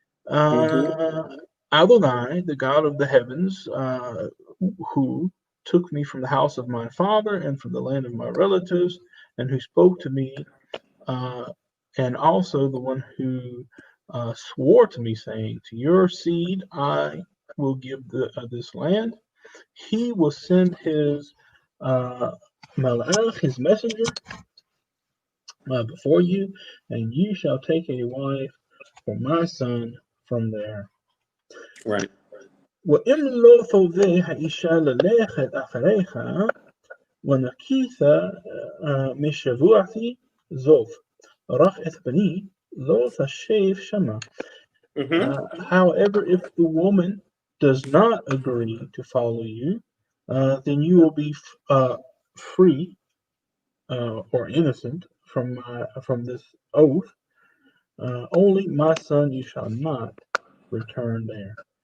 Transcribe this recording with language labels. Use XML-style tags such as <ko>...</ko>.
<en>Adonai, the God of the heavens, who took me from the house of my father and from the land of my relatives, and who spoke to me, and also the one who swore to me, saying, to your seed I will give this land. He will send his malach, his messenger, before you, and you shall take a wife for my son from there. Right.</en> <he>ואם לא תובע האישה ללכת אחריך, ונקית משבועתי זאת, רק את בני לא תשב שמה.</he> <en>However, if the woman does not agree to follow you, then you will be free or innocent from this oath. Only my son you shall not return there.</en>